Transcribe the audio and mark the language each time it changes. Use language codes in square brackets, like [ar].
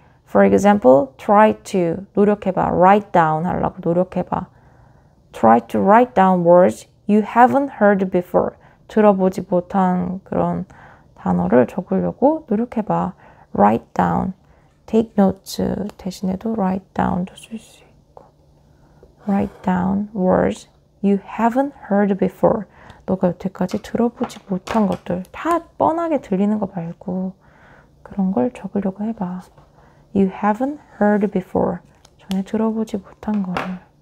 [en] For example, try to, 노력해봐. [ko] Write down 하려고 노력해봐. [en] Try to write down words you haven't heard before. [ko] 들어보지 못한 그런 단어를 적으려고 노력해봐. Write down. Take notes 대신에도 write down 도 쓸 수 있고. [en] Write down words you haven't heard before. [ko] 너가 여태까지 들어보지 못한 것들 다 뻔하게 들리는 거 말고 그런 걸 적으려고 해봐. [en] You haven't heard before. [ko] 전에 들어보지 못한 거를.